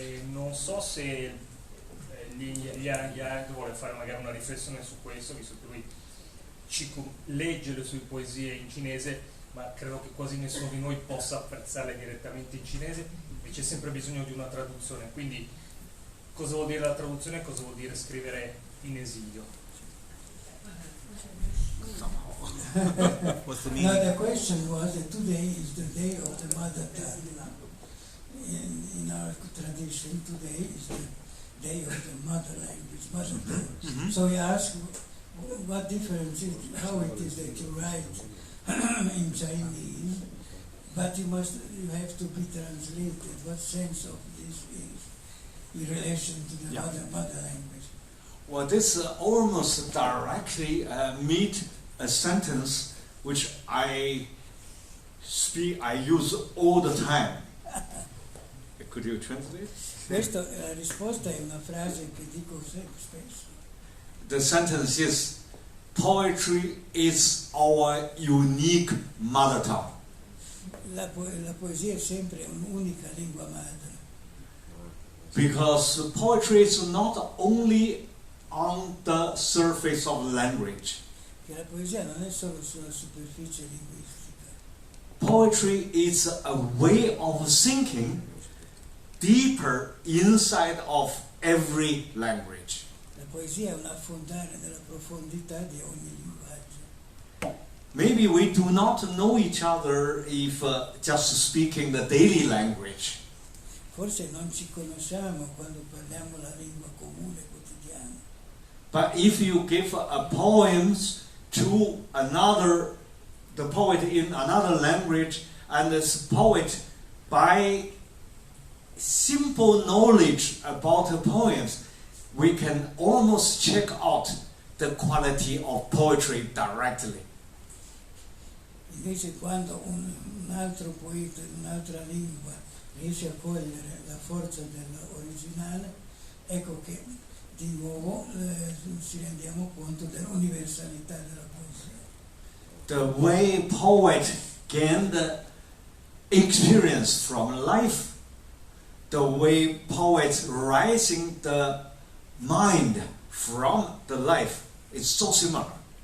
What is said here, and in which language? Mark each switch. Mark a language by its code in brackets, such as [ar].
[it] Non so se Yang vuole fare magari una riflessione su questo, visto che lui legge le sue poesie in cinese, ma credo che quasi nessuno di noi possa apprezzarle direttamente in cinese e c'è sempre bisogno di una traduzione. Quindi cosa vuol dire la traduzione e cosa vuol dire scrivere in esilio? [en] What's the Now meaning? the question was that today is the day of the mother tongue in our tradition today is the day of the mother language, mother tongue. So you ask what difference is, how it is that you write in Chinese, but you have to be translated. What sense of this is in relation to the mother language? Well, this almost directly meet a sentence which I use all the time. Could you translate? [it] La risposta è una frase che dico spesso. [en] The sentence is, poetry is our unique mother tongue. [it] La poesia è sempre un'unica lingua madre. [en] Because poetry is not only on the surface of language. [it] Che la poesia non è solo sulla superficie linguistica. [en] Poetry is a way of thinking deeper inside of every language. [it] La poesia è un affondare nella profondità di ogni linguaggio. [en] Maybe we do not know each other if just speaking the daily language. [it] Forse non ci conosciamo quando parliamo la lingua comune quotidiana. [en] But if you give a poem to the poet in another language, and this poet, by simple knowledge about the poems, we can almost check out the quality of poetry directly. [it] Invece quando un altro poeta in un'altra lingua riesce a cogliere la forza dell'originale, ecco che di nuovo ci rendiamo conto dell'universalità della poesia. [en] The way poet gain the experience from life, the way poet rising the mind from the life is so similar.